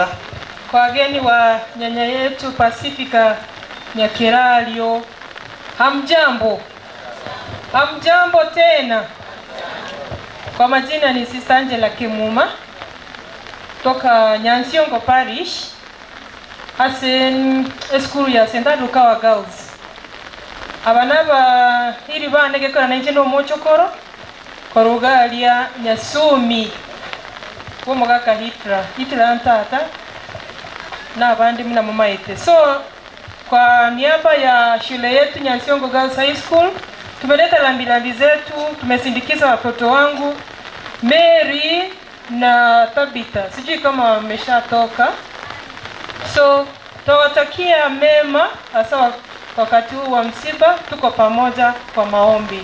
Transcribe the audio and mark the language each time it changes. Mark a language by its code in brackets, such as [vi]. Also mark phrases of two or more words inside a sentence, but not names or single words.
[sw] Kwa wageni wa nyanya yetu Pacifica Nyakirario, hamjambo tena. Kwa majina ni Sister Angela Kimuma toka Nyansiongo Parish school ya St. Lukawa Girls. [guz] Abanaba iri bandege kora nanje no mochokoro korugalia Nyasumi wo mugaka Hitra ntata na abandi mna mama ite. [sw] So kwa niaba ya shule yetu Nyansiongo Girls High School tumeleta lambilambi zetu, tumesindikiza watoto wangu Mary na Tabitha. Sijui kama wameshatoka. So tawatakia mema hasa wakati huu wa msiba, tuko pamoja kwa maombi.